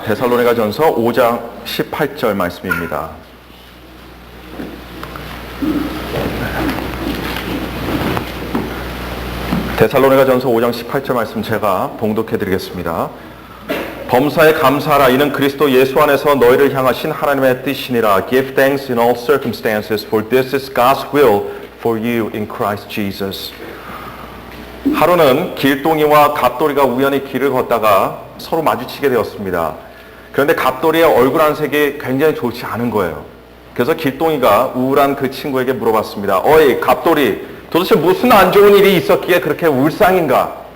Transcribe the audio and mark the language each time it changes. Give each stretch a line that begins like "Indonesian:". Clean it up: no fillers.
Korean: 데살로니가전서 5장 18절 말씀입니다. 데살로니가전서 5장 18절 말씀 제가 봉독해 드리겠습니다. 범사에 감사하라. 이는 그리스도 예수 안에서 너희를 향하신 하나님의 뜻이니라.
English: Give thanks in all circumstances, for this is God's will for you in Christ Jesus.
Korean: 하루는 길동이와 갑돌이가 우연히 길을 걷다가 서로 마주치게 되었습니다. 그런데 갑돌이의 얼굴 안색이 굉장히 좋지 않은 거예요. 그래서 길동이가 우울한 그 친구에게 물어봤습니다. 어이 갑돌이, 도대체 무슨 안 좋은 일이 있었기에 그렇게 울상인가?